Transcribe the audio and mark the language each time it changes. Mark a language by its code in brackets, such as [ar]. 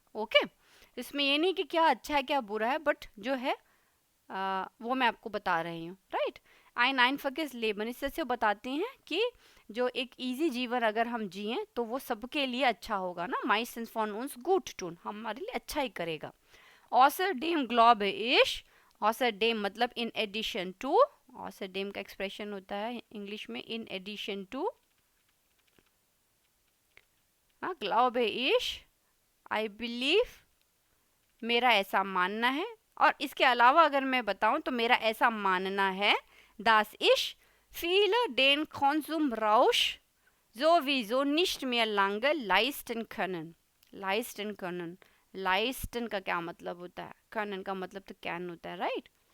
[hi] Okay, इसमें ये नहीं कि क्या अच्छा है क्या बुरा है, बट जो है वो मैं आपको बता रही हूँ, राइट। [de] ein einfaches Leben, [hi] इससे से बताते हैं कि जो एक इजी जीवन अगर हम जिए तो वो सबके लिए अच्छा होगा ना। [de] meistens von uns gut tun, [hi] हमारे लिए अच्छा ही करेगा। [de] außerdem glaube ich, [hi] außerdem मतलब [en] in addition to, [hi] außerdem का एक्सप्रेशन होता है इंग्लिश में in addition to, glaube ich, [en] I believe, [hi] मेरा ऐसा मानना है। और इसके अलावा अगर मैं बताऊं तो मेरा ऐसा मानना है, [de] dass ich viele den Konsumrausch sowieso nicht mehr lange leisten können। leisten können, [hi] leisten का क्या मतलब होता है, können का मतलब तो कैन होता है, राइट।